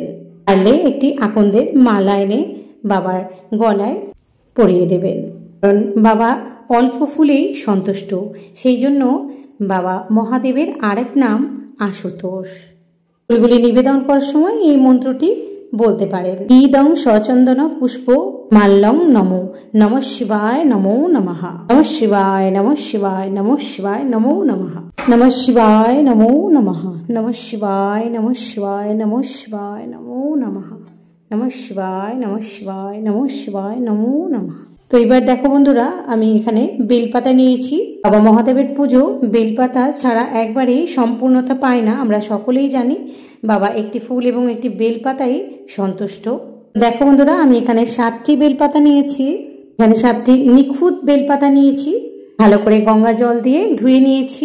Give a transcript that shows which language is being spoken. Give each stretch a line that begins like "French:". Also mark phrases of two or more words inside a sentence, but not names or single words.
Bangla: পারলে একটি আকন্দের মালা এনে বাবার গলায় পরিয়ে দেবেন, কারণ বাবা অল্প ফুলেই সন্তুষ্ট। সেই জন্য বাবা মহাদেবের আরেক নাম আশুতোষ। ফুলগুলি নিবেদন করার সময় এই মন্ত্রটি বলতে পারেন।
Sanskrit: ইদং সচন্দন পুষ্প মাল্যং নমো নমঃ শিবায় নমো নমঃ। নমঃ শিবায়, নমঃ শিবায়, নমঃ শিবায়, নমো নমঃ। নমঃ শিবায় নমো নমঃ। নমঃ শিবায়, নমঃ শিবায়, নমঃ শিবায়, নমো নমঃ। নমঃ শিবায়, নমঃ শিবায়, নমঃ শিবায়, নমো নমঃ।
Bangla: তো এবার দেখো বন্ধুরা, আমি এখানে বেলপাতা নিয়েছি। বাবা মহাদেবের পুজো বেলপাতা ছাড়া একবারেই সম্পূর্ণতা পায় না, আমরা সকলেই জানি। বাবা একটি ফুল এবং একটি বেলপাতাই সন্তুষ্ট। দেখো বন্ধুরা, আমি এখানে 7টি বেলপাতা নিয়েছি। এখানে 7টি নিখুঁত বেলপাতা নিয়েছি, ভালো করে গঙ্গা জল দিয়ে ধুয়ে নিয়েছি।